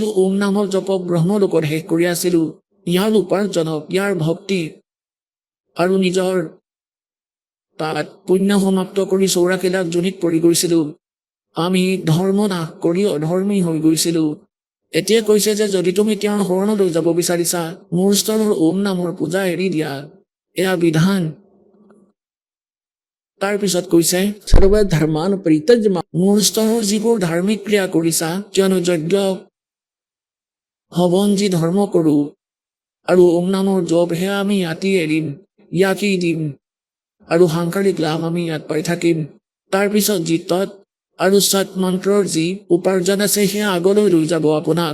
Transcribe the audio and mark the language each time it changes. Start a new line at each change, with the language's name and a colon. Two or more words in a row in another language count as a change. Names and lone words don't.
Assamese: ওম নামৰ জপক ব্ৰহ্মলোকত শেষ কৰি আছিলো। ইয়াৰ উপাৰ্জনক, ইয়াৰ ভক্তি আৰু নিজৰ তাত পুণ্য সমাপ্ত কৰি 84 লাখ যোনিত পৰি গৈছিলো। আমি ধৰ্ম নাশ কৰি অধৰ্মী হৈ গৈছিলো। এতিয়া কৈছে যে যদি তুমি তেওঁৰ শৰণলৈ যাব বিচাৰিছা মূল স্তৰৰ ওম নামৰ পূজা এৰি দিয়া। এয়া বিধান। তাৰ পিছত কৈছে
Sanskrit: सर्वधर्मान परित्यज्य माम।
Assamese: মূল স্তৰৰ যিবোৰ ধাৰ্মিক ক্ৰিয়া কৰিছা, কিয়নো যজ্ঞ হৱন যি ধৰ্ম কৰো আৰু ওম নামৰ জপ সেয়া আমি ইয়াতেই এৰিম, ইয়াকেই দিম আৰু সাংসাৰিক লাভ আমি ইয়াত পাই থাকিম। তাৰ পিছত যি তৎ আৰু সৎ মন্ত্ৰৰ যি উপাৰ্জন আছে সেয়া আগলৈ লৈ যাব আপোনাক।